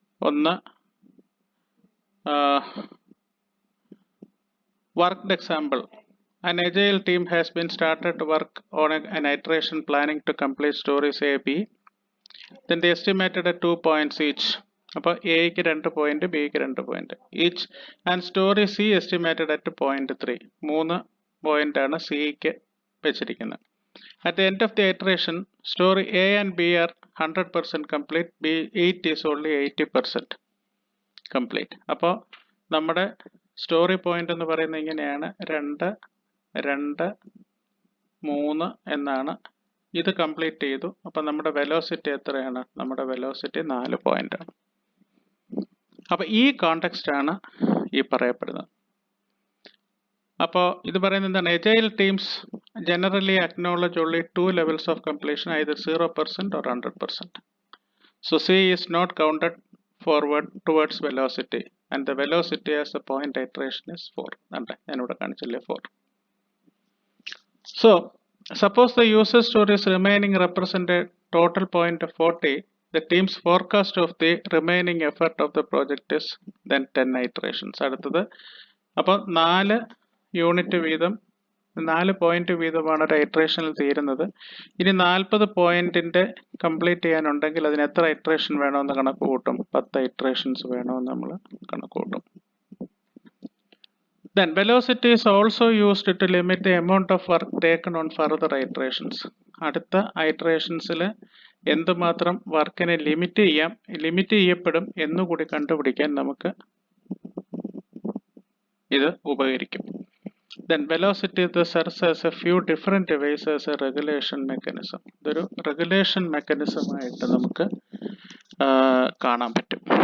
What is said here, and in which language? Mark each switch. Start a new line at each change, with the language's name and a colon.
Malayalam: ഒന്ന്,
English: worked example. An agile team has been started to work on an iteration planning to complete stories A, B. Then they estimated at 2 points each.
Malayalam: അപ്പോൾ എക്ക് 2 point, ബിക്ക് 2 point each.
English: And story C estimated at 0.3.
Malayalam: 3 പോയിന്റാണ് സിക്ക് വെച്ചിരിക്കുന്നത്.
English: At the end of the iteration story A and B are 100% complete, B 8 is only 80% complete.
Malayalam: അപ്പോൾ നമ്മുടെ story point എന്ന് പറയുന്നത് ഇങ്ങനെയാണ്, 2, 2, 3 എന്നാണ്. ഇത് കംപ്ലീറ്റ് ചെയ്തു. അപ്പം നമ്മുടെ വെലോസിറ്റി എത്രയാണ്? നമ്മുടെ വെലോസിറ്റി 4 പോയിന്റാണ്. അപ്പോൾ ഈ കോണ്ടെക്സ്റ്റ് ആണ് ഈ പറയപ്പെടുന്നത്. അപ്പോൾ ഇത് പറയുന്നത് എന്താണ്?
English: Agile teams generally acknowledge only 2 levels of completion, either 0% or 100%. So C is not counted forward towards velocity, and the velocity as a point iteration is 4.
Malayalam: ഞാനിവിടെ കാണിച്ചില്ലേ 4.
English: So suppose the user stories remaining represent a total point of 40. The team's forecast of the remaining effort of the project is then 10 iterations.
Malayalam: അടുത്തത് അപ്പോൾ 4 unit വീതം, 4 point വീതമാണ് ഒരു ഐറ്ററേഷനിൽ തീരുന്നത്. ഇനി 40 പോയിന്റിന്റെ കംപ്ലീറ്റ് ചെയ്യാനുണ്ടെങ്കിൽ അതിന് എത്ര ഐറ്ററേഷൻ വേണമെന്ന് കണക്ക് കൂട്ടും? 10 ഐറ്ററേഷൻസ് വേണമെന്ന് നമ്മൾ കണക്ക് കൂട്ടും.
English: Then velocity is also used to limit the amount of work taken on further iterations.
Malayalam: അടുത്ത ഐറ്ററേഷൻസിൽ എന്തുമാത്രം വർക്കിനെ ലിമിറ്റ് ചെയ്യപ്പെടും എന്നുകൂടി കണ്ടുപിടിക്കാൻ നമുക്ക് ഇത് ഉപകരിക്കും.
English: Then velocity serves as a few different ways as a regulation mechanism.
Malayalam: ഇതൊരു റെഗുലേഷൻ മെക്കാനിസം ആയിട്ട് നമുക്ക് കാണാൻ പറ്റും.